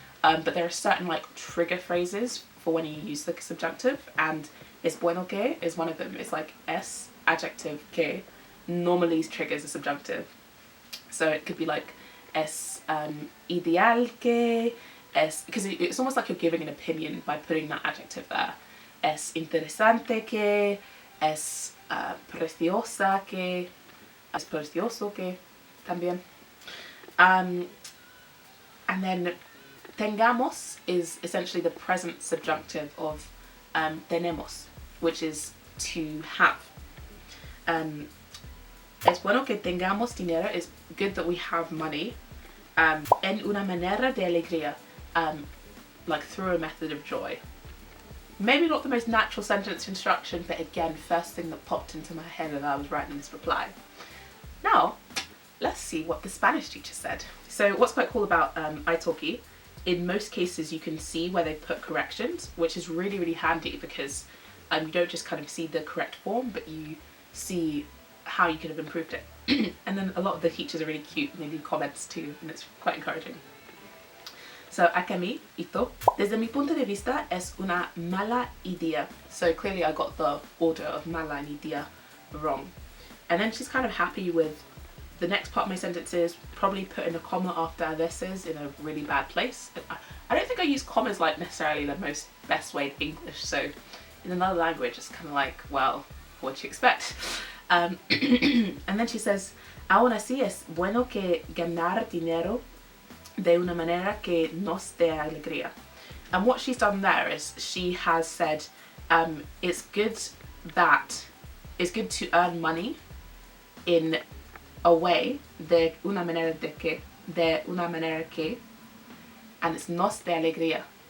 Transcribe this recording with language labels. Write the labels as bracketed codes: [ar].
[en] But there are certain like trigger phrases for when you use the subjunctive, and [es] es bueno que [en] is one of them. It's like es adjective que normally triggers a subjunctive. So it could be like [es] es ideal que, es, [en] because it's almost like you're giving an opinion by putting that adjective there. [es] Es interesante que, es preciosa que, es precioso que también. [en] And then tengamos is essentially the present subjunctive of tenemos, which is to have. [es] Es bueno que tengamos dinero, [en] it's good that we have money, [es] en una manera de alegría, [en] like through a method of joy. Maybe not the most natural sentence construction, but again, first thing that popped into my head as I was writing this reply. Now, let's see what the Spanish teacher said. So what's quite cool about iTalki, in most cases you can see where they put corrections, which is really, really handy because you don't just kind of see the correct form, but you see how you could have improved it. And then a lot of the teachers are really cute and they leave comments too, and it's quite encouraging. So, [es] acá mi, ito, desde mi punto de vista es una mala idea. [en] So clearly I got the order of mala and idea wrong. And then she's kind of happy with the next part of my sentences, probably putting a comma after a veces in a really bad place. I don't think I use commas like necessarily the most best way in English, so in another language it's kind of like, well, what do you expect? And then she says, [es] aún así es bueno que ganar dinero de una manera que nos dé alegría. [en] And what she's done there is she has said it's good to earn money in a way [es] de una manera que [en] and it's [es] nos de alegría.